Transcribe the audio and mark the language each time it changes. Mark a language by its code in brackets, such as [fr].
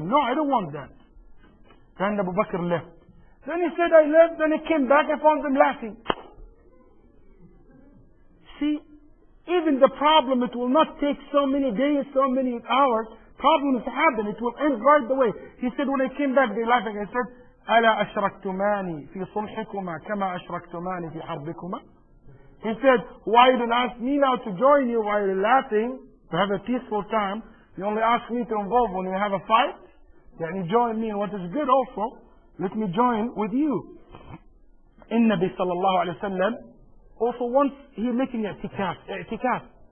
[en] No, I don't want that. Then Abu Bakr left. Then he said, I left. Then he came back. I found them laughing. See, even the problem, it will not take so many days, so many hours. Problems happen. It will end right away. He said, when I came back, they laughing. I said, [ar] ألا أشركتماني في صلحكما كما أشركتماني في حربكما. [en] He said, why you don't ask me now to join you while you're laughing, to have a peaceful time? You only ask me to involve when you have a fight? Then you join me in what is good also. Let me join with you. In Nabi sallallahu alayhi wa sallam, also once he making i'tikaf.